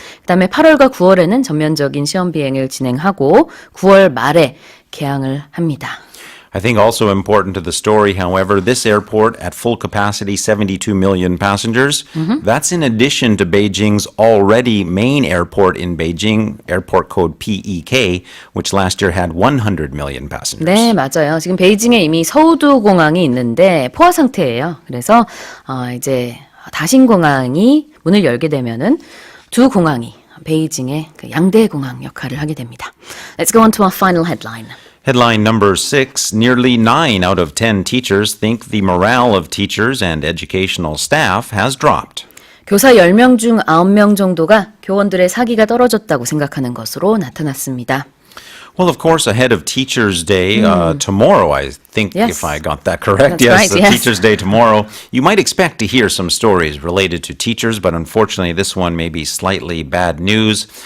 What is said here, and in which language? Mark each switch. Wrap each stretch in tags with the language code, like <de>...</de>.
<ko>그다음에 8월과 9월에는 전면적인 시험 비행을 진행하고 9월 말에 개항을 합니다.</ko> <en>I think also important to the story, however, this airport at full capacity, 72 million passengers, that's in addition to Beijing's already main airport in Beijing, airport code PEK, which last year had 100 million passengers.</en> <ko>네, 맞아요. 지금 베이징에 이미 서우두 공항이 있는데 포화 상태예요. 그래서 이제 다싱공항이 문을 열게 되면은 두 공항이 베이징의 그 양대 공항 역할을 하게 됩니다.</ko> <en>Let's go on to our final headline. Headline number 6, nearly 9 out of 10 teachers think the morale of teachers and educational staff has dropped.</en> <ko>교사 10명 중 9명 정도가 교원들의 사기가 떨어졌다고 생각하는 것으로 나타났습니다.</ko> <en>Well, of course, ahead of Teachers' Day tomorrow, I think, if I got that correct. That's right, yes. Teachers' Day tomorrow. You might expect to hear some stories related to teachers, but unfortunately, this one may be slightly bad news.</en>